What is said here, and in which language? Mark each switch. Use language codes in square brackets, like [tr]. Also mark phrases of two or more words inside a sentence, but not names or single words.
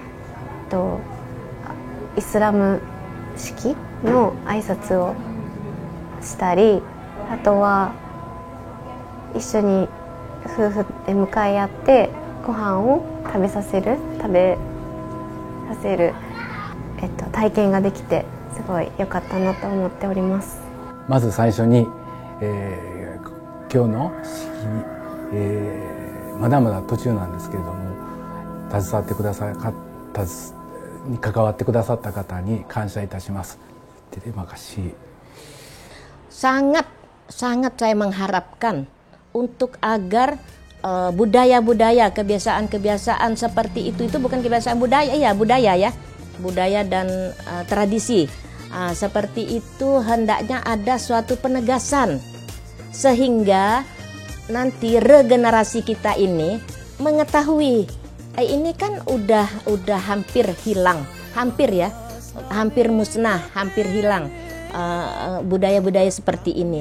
[ja] イスラム式の挨拶をしたり、あとは一緒に夫婦で向かい合ってご飯を食べさせる体験ができてすごい良かったなと思っております。まず最初に、今日の式に、まだまだ途中なんですけれども携わってくださったに関わってくださった方に感謝いたします。 [id] Terima kasih. Sangat saya mengharapkan untuk agar budaya-budaya, kebiasaan-kebiasaan seperti itu bukan kebiasaan budaya ya, budaya dan tradisi seperti itu hendaknya ada suatu penegasan sehingga nanti regenerasi kita ini mengetahui ini kan udah hampir hilang, hampir musnah, hampir hilang budaya-budaya seperti ini.